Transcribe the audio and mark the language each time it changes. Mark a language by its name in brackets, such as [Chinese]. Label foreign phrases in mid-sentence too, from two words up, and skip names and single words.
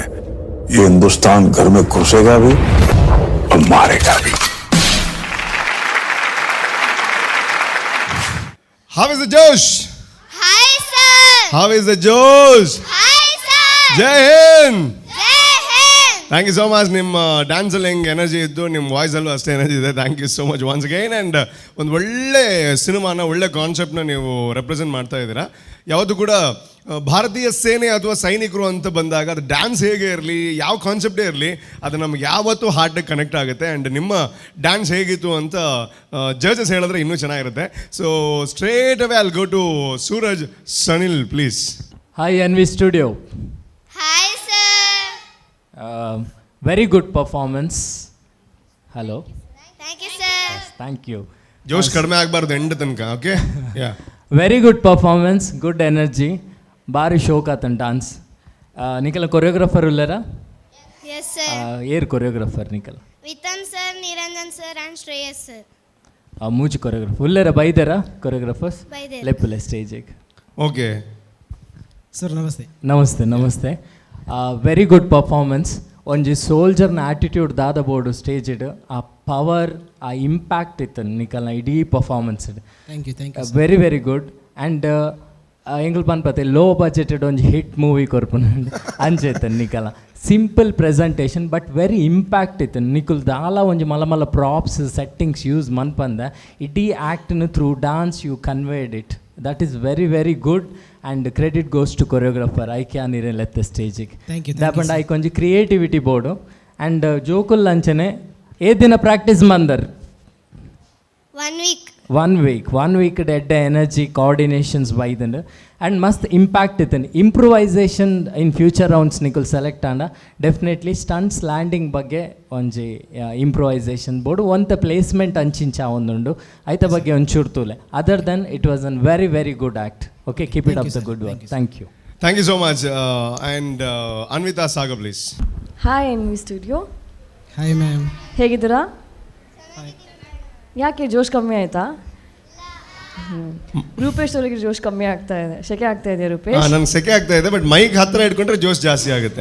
[Hindi] ये हिंदुस्तान घर में घुसेगा भी और मारेगा भी। [English] How is the Josh? Hi, sir. How is the Josh? Hi, sir. [Hindi] ಜೈ ಹಿಂದ್. Jai Hind. [English] thank you so much. [Kannada] ನಿಮ್ಮ ಡ್ಯಾನ್ಸಲ್ಲಿ ಹೆಂಗೆ ಎನರ್ಜಿ ಇದ್ದು ನಿಮ್ಮ ವಾಯ್ಸಲ್ಲೂ ಅಷ್ಟೇ ಎನರ್ಜಿ ಇದೆ. [English] thank you so much once again. [Kannada] ಆ್ಯಂಡ್ ಒಂದು ಒಳ್ಳೆ ಸಿನಿಮಾನ ಒಳ್ಳೆ ಕಾನ್ಸೆಪ್ಟ್ನ ನೀವು ರೆಪ್ರೆಸೆಂಟ್ ಮಾಡ್ತಾ ಇದ್ದೀರಾ. ಯಾವುದು ಕೂಡ ಭಾರತೀಯ ಸೇನೆ ಅಥವಾ ಸೈನಿಕರು ಅಂತ ಬಂದಾಗ ಅದು ಡ್ಯಾನ್ಸ್ ಹೇಗೆ ಇರಲಿ, ಯಾವ ಕಾನ್ಸೆಪ್ಟೇ ಇರಲಿ, ಅದು ನಮ್ಗೆ ಯಾವತ್ತೂ ಹಾರ್ಟಿಗೆ ಕನೆಕ್ಟ್ ಆಗುತ್ತೆ. ಆ್ಯಂಡ್ ನಿಮ್ಮ ಡ್ಯಾನ್ಸ್ ಹೇಗಿತ್ತು ಅಂತ ಜಡ್ಜಸ್ ಹೇಳಿದ್ರೆ ಇನ್ನೂ ಚೆನ್ನಾಗಿರುತ್ತೆ. [English] so straight away I'll go to Sooraj Sanil please. Hi, NV Studio. Hi, sir. Very good performance. Hello. Thank you, sir. Thank you. [Kannada] ಜೋಶ್ ಕಡಿಮೆ ಆಗಬಾರ್ದು ಎಂಡ್ ತನಕ. ಓಕೆ ಯಾ [English] Very good performance, good energy. [Tulu] ಭಾರಿ ಶೋಕ್ ಆತನ್ ಡ್ಯಾನ್ಸ್. ನಿಖಲ ಕೊರಿಯೋಗ್ರಾಫರ್ ಉಲ್ಲರಾ? [English] Yes, sir. [Tulu] ಏರ್ ಕೊರಿಯೋಗ್ರಾಫರ್ ನಿಖಲ? [English] Vitan sir, Niranjan sir, and Shreyas sir. [Tulu] ಮೂಜು ಕೊರಿಯೋಗ್ರಾಫರ್ ಉಲ್ಲರ ಬೈದರ ಕೊರಿಯೋಗ್ರಾಫರ್ಸ್? ಬೈದೇರ. ಲೆಪ್ಪುಲೆ ಸ್ಟೇಜಿಗೆ. ಓಕೆ ಸರ್ ನಮಸ್ತೆ. [Hindi] नमस्ते नमस्ते. [English] very good performance. [Tulu] ಒಂಜಿ ಸೋಲ್ಜರ್ನ ಆ್ಯಟಿಟ್ಯೂಡ್ ದಾದ ಬೋರ್ಡು ಸ್ಟೇಜಿಡ್ ಆ ಪವರ್ ಆ ಇಂಪ್ಯಾಕ್ಟ್ ಇತ್ತು ನಿಕಲ್ನ ಇಡೀ ಪರ್ಫಾರ್ಮೆನ್ಸ್. [English] thank you very very good. [Tulu] ಆ್ಯಂಡ್ ಎಂಗಲ್ ಪನ್ಪತ್ತೆ [English] low budgeted [Tulu] ಒಂಜಿ [English] hit movie [Tulu] ಕೊರ್ಪುಂಡು ಅಂಚೆತ್ತನ್ ನಿಕಲ. [English] simple presentation but very impact [Tulu] ಇತ್ತು ನಿಕುಲ್ ದಾಲ ಒಂಜಿ ಮಲ್ಲ ಮಲ್ಲ [English] props settings use [Tulu] ಮನ್ಪಂದ ಇಡೀ [English] actnu through dance you conveyed it. that is very very good and credit goes to choreographer [Tulu] ಐಕ್ಯ ನೀರೆಲ್ಲೆತ್ತ ಸ್ಟೇಜಿಗೆ. ದಾಪಂಡ ಐಕ್ ಒಂಜಿ ಕ್ರಿಯೇಟಿವಿಟಿ ಬೋರ್ಡು ಆ್ಯಂಡ್ ಜೋಕುಲ್ ಅಂಚನೆ ಏ ದಿನ ಪ್ರಾಕ್ಟೀಸ್ ಮಂದರ್? 1 week. 1 week ಎಡ್ಡೆ ಎನರ್ಜಿ ಕೋಆರ್ಡಿನೇಷನ್ಸ್ ಬೈದಂಡು ಆ್ಯಂಡ್ ಮಸ್ತ್ ಇಂಪ್ಯಾಕ್ಟ್ ಇತ್ತನ್. [English] ಇಂಪ್ರೂವೈಸೇಷನ್ ಇನ್ ಫ್ಯೂಚರ್ ರೌಂಡ್ಸ್ [Tulu] ನಿಕುಲ್ [English] ಸೆಲೆಕ್ಟ್ ಆಂಡ ಡೆಫಿನೆಟ್ಲಿ ಸ್ಟಂಟ್ಸ್ ಲ್ಯಾಂಡಿಂಗ್ [Tulu] ಬಗ್ಗೆ ಒಂಜಿ ಇಂಪ್ರೂವೈಸೇಷನ್ ಬೋರ್ಡು ಒಂತ ಪ್ಲೇಸ್ಮೆಂಟ್ ಅಂಚಿಂಚ ಒಂದುಂಡು ಐತ ಬಗ್ಗೆ ಒಂಚೂರು ತೂಲೆ. [English] other then it was an very very good act. okay, keep it up the good work. thank you. thank you so much. and Anvitha Saga please. hi NV Studio. hi ma'am. [Kannada] ಹೇಗಿದ್ದೀರಾ? ಯಾಕೆ ಜೋಶ್ ಕಮ್ಮಿ ಆಯಿತಾ? ರೂಪೇಶ್ ಅವರಿಗೆ ಜೋಶ್ ಕಮ್ಮಿ ಆಗ್ತಾ ಇದೆ, ಸೆಕೆ ಆಗ್ತಾ ಇದೆ ರೂಪೇಶ್. ನಂಗೆ ಸೆಕೆ ಆಗ್ತಾ ಇದೆ, ಬಟ್ ಮೈಕ್ ಹತ್ರ ಇಟ್ಕೊಂಡ್ರೆ ಜೋಶ್ ಜಾಸ್ತಿ ಆಗುತ್ತೆ.